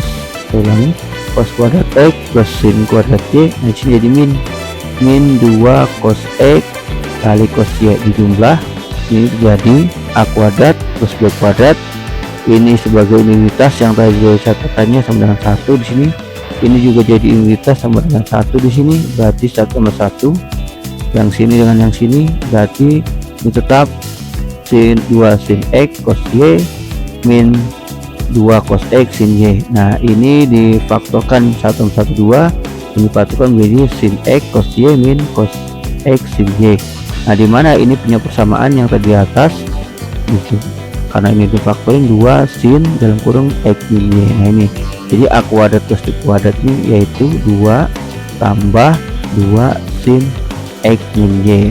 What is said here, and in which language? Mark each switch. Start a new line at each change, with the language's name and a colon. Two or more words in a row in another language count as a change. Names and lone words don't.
Indonesian: Saya ulangi, cos kuadrat x plus sin kuadrat y, nah sini jadi min 2 cos x kali cos Y dijumlah, ini jadi A kuadrat plus B kuadrat. Ini sebagai unitas yang tadi catatannya sama dengan 1 di sini. Ini juga jadi unitas sama dengan 1 di sini, berarti 1 sama 1. Yang sini dengan yang sini berarti ini tetap sin 2 sin X cos Y min 2 cos X sin Y. Nah, ini difaktorkan 1 sama 1 2, ini difaktorkan menjadi sin X cos Y min cos X sin Y. Nah, dimana ini punya persamaan yang tadi di atas karena ini difaktorin 2 sin dalam kurung X min Y. Nah, ini jadi A kuadrat plus B kuadrat ini yaitu 2 tambah 2 sin X min Y.